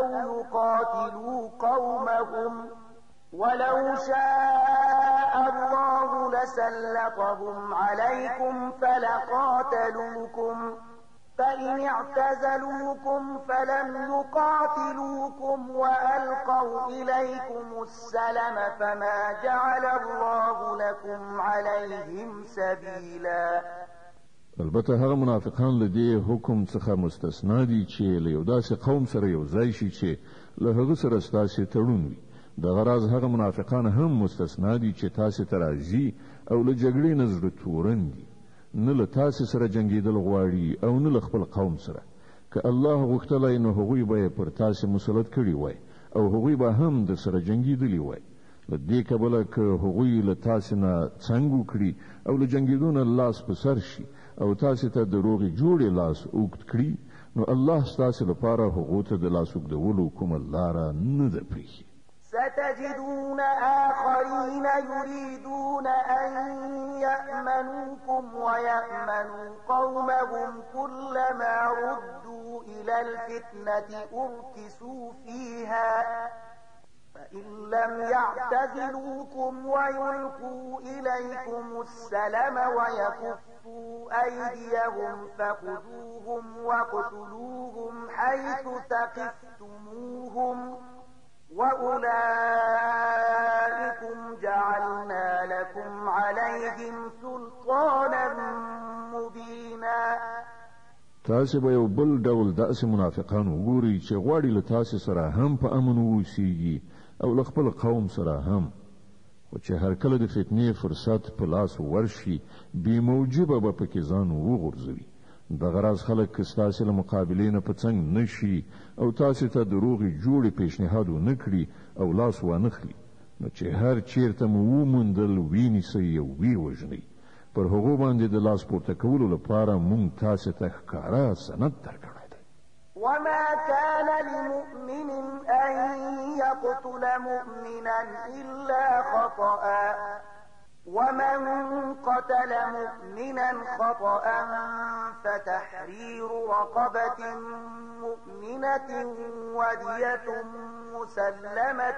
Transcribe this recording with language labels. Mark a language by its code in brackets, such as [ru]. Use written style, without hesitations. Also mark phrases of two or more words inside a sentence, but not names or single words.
[ar] يقاتلوا قومهم ولو شاء الله لسلطهم عليكم فلقاتلوكم فإن اعتزلوكم فلم يقاتلوكم وألقوا إليكم السلم فما جعل الله لكم عليهم سبيلا. [ps] البته هغه منافقان له دې حکم څخه مستثنا دي چې له یو داسې قوم سره یو ځای شي چې له هغه سره ستاسې تړون وي. د غراض هغه منافقان هم مستثنا دي چې تاسې ته راځي او له جګړې نه زړه تورن دي نه له تاسې سره جنګېدل غواړي او نه له خپل قوم سره. که الله غوښتلی نو هغوی به یې پر تاسې مسلط کړي وای او هغوی به هم در سره جنګېدلي وای. له دې کبله که هغوی له تاسې نه څنګ وکړي او له جنګېدو نه لاس په سر شي او تاسې ته د روغې جوړې لاس اوږد کړي نو الله ستاسې لپاره هغو ته د لاس اوږدولو کومه لاره نه ده پرېښې. [ar] ستجدون آخرين يريدون أن يأمنوكم ويأمنوا قومهم كلما ردوا إلى الفتنة أركسوا فيها فإن لم يعتزلوكم ويلقوا إليكم السلم ويكفوا أيديهم فخذوهم واقتلوهم حيث ثقفتموهم وأولئكم جعلنا لكم عليهم سلطانا مبينا. [ps] تاسې به یو بل ډول داسې منافقان وګورئ چې غواړي له تاسې سره هم په امن واوسیږي او له خپل قوم سره هم، خو چې هر کله د فتنې فرصت په لاس ورشي بې موجبه به پکې ځان وغورځوي. دغه راز خلک که ستاسې له مقابلې نه په څنګ نه شي او تاسې ته د روغې جوړې پیشنهاد ونه کړي او لاس وانخلي نو چې هر چیرته مو وموندل وینیسئ او ویې وژنئ. پر هغو باندې د لاس پورته کولو لپاره مونږ تاسې ته ښکاره سند درکړی دی. [ar] وما كان لمؤمن أن يقتل مؤمنا إلا خطأ ومن قتل مؤمنا خطأ فتحرير رقبة مؤمنة ودية مسلمة